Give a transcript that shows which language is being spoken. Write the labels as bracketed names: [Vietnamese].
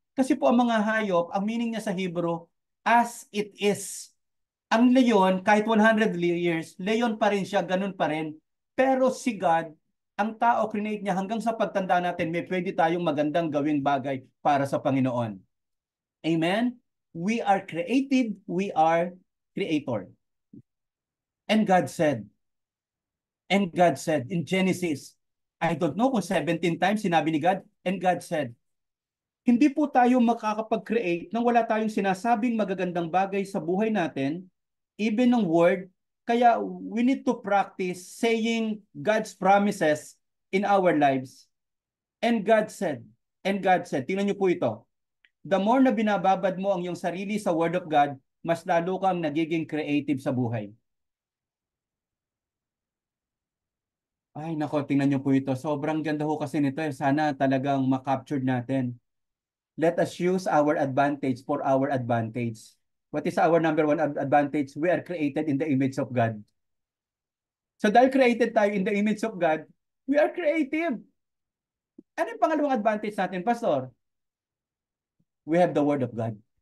[Filipino] Kasi po ang mga hayop, ang meaning niya sa Hebrew, [English] as it is. [Filipino] Ang leon, kahit 100 years, leon pa rin siya, ganun pa rin. Pero si God, ang tao, create niya hanggang sa pagtanda natin, may pwede tayong magandang gawing bagay para sa Panginoon. Amen? [English] We are created, we are creator. And God said in Genesis, I don't know kung 17 times sinabi ni God, and God said, [Filipino] hindi po tayo makakapag-create nang wala tayong sinasabing magagandang bagay sa buhay natin, [English] even ng word, [Filipino] kaya [English] we need to practice saying God's promises in our lives. And God said, [Filipino] tingnan niyo po ito, [English] the more [Filipino] na binababad mo ang iyong sarili sa Word of God, mas lalo kang nagiging creative sa buhay. Ay, nako, tingnan niyo po ito. Sobrang ganda ho kasi nito. Sana talagang makaptured natin. [English] Let us use our advantage for our advantage. What is our number one advantage? We are created in the image of God. [Filipino] So dahil [English] created tayo in the image of God, We are creative. [Filipino] Ano yung pangalawang advantage natin, [English] Pastor? We have the Word of God.